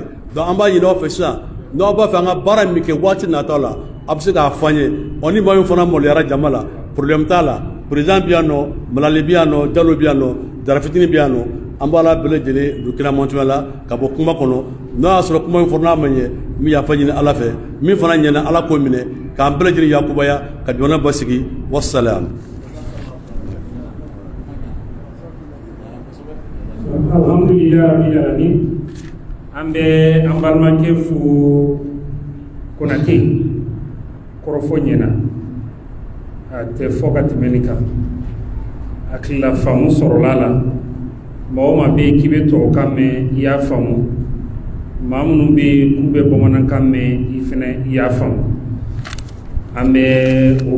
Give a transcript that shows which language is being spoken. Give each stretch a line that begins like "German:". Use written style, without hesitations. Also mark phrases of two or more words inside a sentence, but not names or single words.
Bambara: donc an b'a ɲini aw fɛ sisan n'aw b'a fɛ an ka baara min kɛ waati nataw la a bɛ se k'a fɔ an ye ɔ ni maa min fana maloyara jama la problème t'a la président bi yan nɔ Malali bi yan nɔ Jalo bi yan nɔ Jara Fitini bi yan nɔ an b'a la bɛɛ lajɛlen don kira mantuya la ka bɔ kuma kɔnɔ n'o y'a sɔrɔ kuma in fɔ n'a ma ɲɛ min yafa ɲini Ala fɛ min fana ɲɛna Ala k'o minɛ k'an bɛɛ lajɛlen yakubaya ka jamana basigi wassalam.
Arabic: الحمد لله رب العالمين.
Bambara: An bɛ an balimakɛ fo Konate kɔrɔfɔ ɲɛna a tɛ fɔ ka tɛmɛ nin kan hakilila faamu sɔrɔla la maa o maa bɛ yen k'i bɛ tubabukan mɛn i y'a faamu maa minnu bɛ yen k'u bɛ bamanankan mɛn i fana i y'a faamu an bɛ o